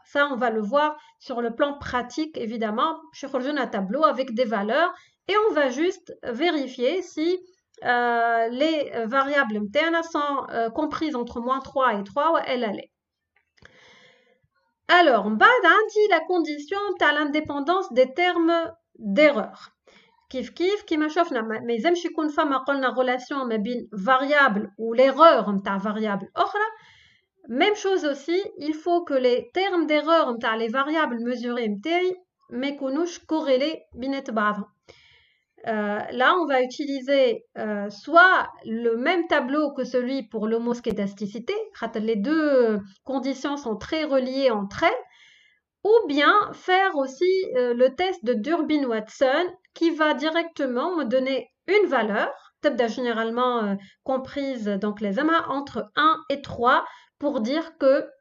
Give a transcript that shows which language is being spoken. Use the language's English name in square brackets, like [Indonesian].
[French] Ça, on va le voir sur le plan pratique, évidemment. Je suis un tableau avec des valeurs et on va juste vérifier si les variables internes sont comprises entre moins 3 et 3 ou elles allaient. Alors, on va la condition à l'indépendance des termes d'erreur. [Arabic] كيما شفنا ما يلزمش يكون فما قلنا relation ما بين [French] variable ou l'erreur [Arabic] نتاع variable أخرى. [French] Même chose aussi, il faut que les termes d'erreur [Arabic] نتاع [French] les variables mesurées [Arabic] نتاعي ما يكونوش [French] corrélés [Arabic] بينات بعضهم. [French] Là, on va utiliser soit le même tableau que celui pour l'homoskédasticité, les deux conditions sont très reliées entre elles, ou bien faire aussi le test de Durbin-Watson qui va directement me donner une valeur, généralement comprise donc les amas entre 1 et 3 pour dire que